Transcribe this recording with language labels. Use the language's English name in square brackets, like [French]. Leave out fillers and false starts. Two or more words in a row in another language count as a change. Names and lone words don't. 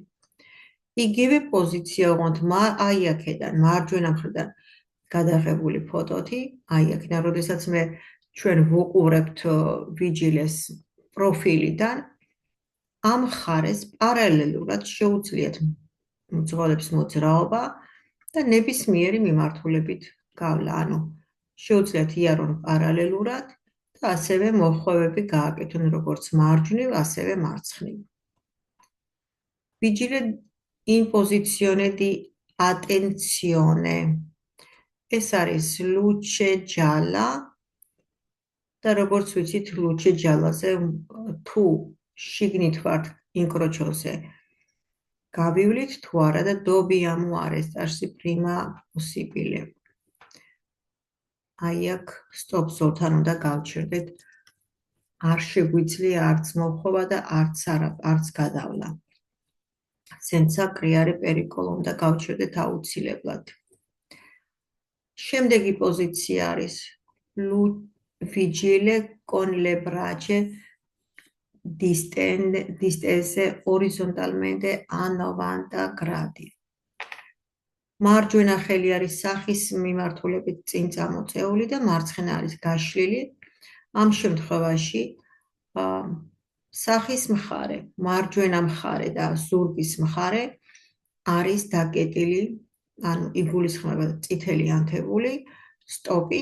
[Georgian] იგივე პოზიცია ვყავთ აი აქედან მარჯვენა მხრიდან გადაღებული ფოტოთი, აი აქედან, როდესაც მე ჩვენ ვუყურებთ ვიჯილეს პროფილიდან, ამ მხარეს პარალელურად შეუძლიათ მძღოლებს მოძრაობა და ნებისმიერი მიმართულებით გავლა, ანუ შეუძლიათ იარონ პარალელურად და ასევე მოხვევები გააკეთონ როგორც მარჯვნივ, ასევე მარცხნივ. [Italian] Vigile in posizione di attenzione. [Georgian] ეს არის [Italian] luce gialla [Georgian] და როგორც ვიცით, luce giallაზე თუ შიგნით ვართ incrocio'ზე გავივლით თუ არა და [Italian] dobbiamo arrestarsi prima possibile. [Georgian] აი აქ [English] stop zone-თან [Georgian] უნდა გავჩერდეთ. არ შეგვიძლია არც მოხვევა და არც გადავლა. [Italian] senza creare pericolo [Georgian] უნდა გავჩერდეთ აუცილებლად. შემდეგი პოზიცია არის [Italian] vigile con le braccia distese orizzontalmente a 90 gradi. [Georgian] მარჯვენა ხელი არის სახის მიმართულებით წინ წამოწეული და მარცხენა არის გაშლილი. ამ შემთხვევაში სახის მხარე, მარჯვენა მხარე და ზურგის მხარე არის დაკეტილი, ანუ იგულისხმება წითელი ანთებული, სტოპით.